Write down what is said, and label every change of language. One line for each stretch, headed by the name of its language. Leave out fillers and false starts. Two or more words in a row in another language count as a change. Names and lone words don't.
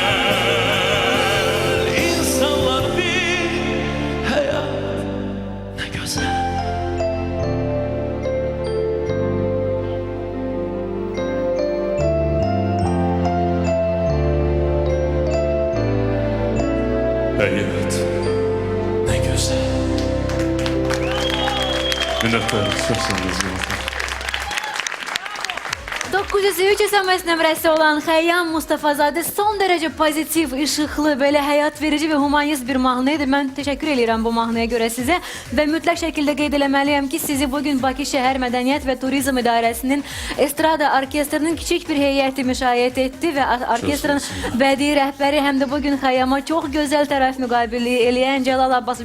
Turkish: İnsanlar bir, hayat ne güzel. Hayat Ne güzel.
Azerbaijani: minnətdarım, çox sağ olun. 903 SMS nömrəsi olan Xəyyam Mustafazadə son dərəcə pozitiv, işıqlı, belə həyat verici və humanist bir mahnı idi. Mən təşəkkür edirəm bu mahnıya görə sizə və mütləq şəkildə qeyd eləməliyəm ki, sizi bugün Bakı Şəhər Mədəniyyət və Turizm İdarəsinin Estrada Orkestrinin kiçik bir heyəti müşayiət etdi və orkestrin bədii rəhbəri həm də bugün Xəyyama çox gözəl tərəf müqabiliyi eləyən Cəlal Abbasov.